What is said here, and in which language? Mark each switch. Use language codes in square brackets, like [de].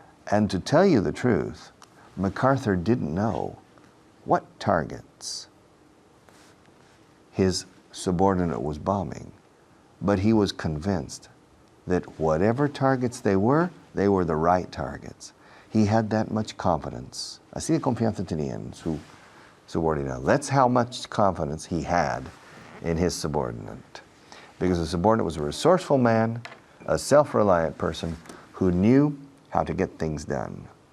[en] And to tell you the truth, MacArthur didn't know what targets his subordinate was bombing, but he was convinced that whatever targets they were the right targets. He had that much confidence. [es] Así de confianza tenía en su subordinate. [en] That's how much confidence he had in his subordinate. Because the subordinate was a resourceful man, a self-reliant person who knew how to get things done.